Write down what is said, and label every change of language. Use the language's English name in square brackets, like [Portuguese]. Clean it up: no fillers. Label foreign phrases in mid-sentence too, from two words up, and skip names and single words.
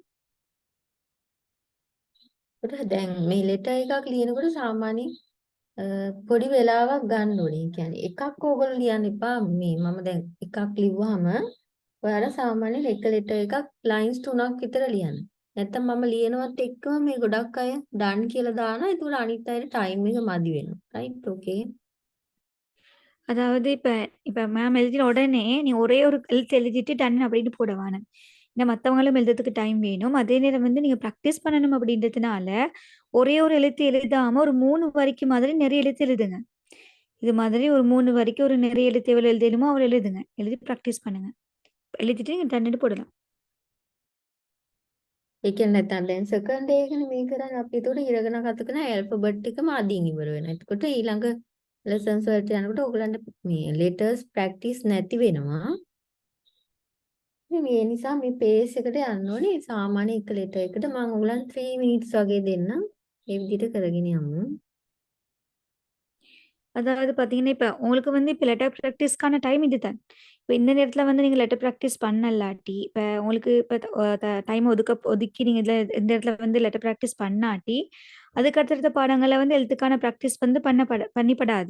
[Sinhala] ඒකට දැන් මේ ලෙටර් එකක් ලියනකොට සාමාන්‍යයෙන් පොඩි වෙලාවක් ගන්න ඕනේ. ඒ කියන්නේ එකක් ඕගොල්ලෝ ලියන්න එපා. මේ මම දැන් එකක් ලිව්වහම ඔයාලා සාමාන්‍යයෙන් එක ලෙටර් එකක් ලයින්ස් 3ක් විතර ලියන්න. නැත්තම් මම ලියනවත් එක්කම මේ ගොඩක් අය ඩන් කියලා දානවා. ඒකට අනිත් අයට ටයිම් එක මදි වෙනවා. [English] right okay. [Tamil] அதாவது இப்ப மேம் எழுதின உடனே நீ ஒரே ஒரு எழுத்து எழுதிட்டு டன் அப்படின்னு போடவான ஏன்னா மற்றவங்களும் எழுதுறதுக்கு டைம் வேணும் அதே நேரம் வந்து நீங்க ப்ராக்டிஸ் பண்ணணும் அப்படின்றதுனால ஒரே ஒரு எழுத்து எழுதாம ஒரு 3 வரிக்கு மாதிரி நிறைய எழுத்து எழுதுங்க இது மாதிரி ஒரு 3 வரிக்கு ஒரு நிறைய எழுத்து எவ்வளவு எழுதணுமோ அவ்வளவு எழுதுங்க எழுதி ப்ராக்டிஸ் பண்ணுங்க எழுதிட்டு நீங்க டன்னு போடலாம் [Sinhala] ඒ කියන්නේ නැත්තම් දැන් සෙකන්ඩ් එකනේ මේ කරන්නේ අපි ඒතකොට ඉරගෙන කතකන ඇල්ෆබෙට් එකම අදින් ඉවර වෙනවා. එතකොට ඊළඟ ලෙසන්ස් වලට යනකොට ඕගලන්ට මේ [English] letters practice [Sinhala] නැති වෙනවා. මේ නිසා මේ පේස් එකට යන්න ඕනේ. සාමාන්‍ය එක ලෙටර් එකට මම ඕගලන්ට 3 minutes වගේ දෙන්නම්. ඒ විදිහට කරගෙන යමු. [Tamil] அதாவது பார்த்தீங்கன்னா, இப்ப உங்களுக்கு வந்து இப்ப [English] letter practiceக்கான [Tamil] டைம் இதுதான். இப்ப இந்த நேரத்துல வந்து நீங்க [English] letter practice [Tamil] பண்ணலாட்டி, இப்ப உங்களுக்கு இப்ப டைம் ஒதுக்கி நீங்க இந்த இடத்துல வந்து [English] letter practice [Tamil] பண்ணாட்டி, அதுக்கு அடுத்தடுத்த பாடங்கள்ல வந்து எழுத்துக்கான பிராக்டிஸ் வந்து பண்ணிப்படாது.